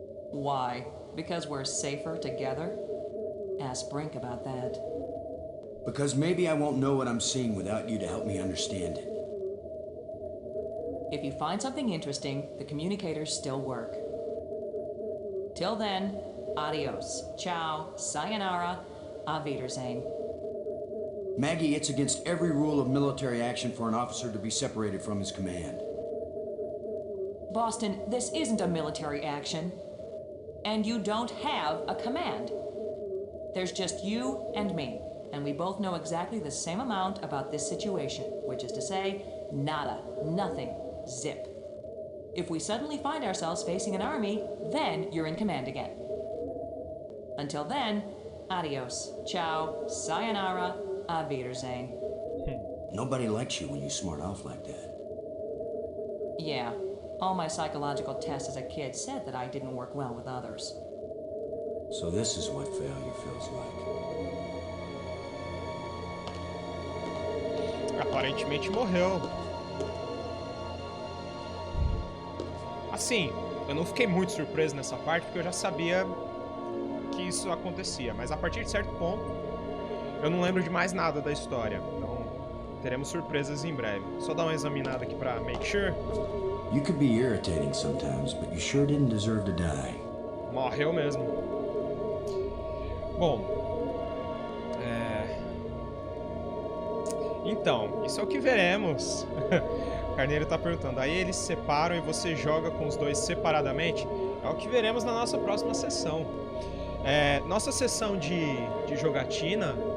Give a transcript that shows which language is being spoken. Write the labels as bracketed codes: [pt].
[en] Why? Because we're safer together? Ask Brink about that. Because maybe I won't know what I'm seeing without you to help me understand it. If you find something interesting, the communicators still work. Till then, adios, ciao, sayonara, auf Wiedersehen. Maggie, it's against every rule of military action for an officer to be separated from his command. Boston, this isn't a military action. And you don't have a command. There's just you and me. And we both know exactly the same amount about this situation, which is to say, nada, nothing, zip. If we suddenly find ourselves facing an army, then you're in command again. Until then, adios, ciao, sayonara, auf Wiedersehen. Nobody likes you when you smart off like that. Yeah, all my psychological tests as a kid said that I didn't work well with others. So this is what failure feels like. [pt] Aparentemente morreu. Assim, eu não fiquei muito surpreso nessa parte, porque eu já sabia que isso acontecia. Mas a partir de certo ponto, eu não lembro de mais nada da história. Então, teremos surpresas em breve. Só dar uma examinada aqui pra [en] make sure. You could be irritating sometimes, but you sure didn't deserve to die. [pt] Morreu mesmo. Bom, então, isso é o que veremos. O Carneiro tá perguntando, aí eles se separam e você joga com os dois separadamente? É o que veremos na nossa próxima sessão. Nossa sessão de jogatina...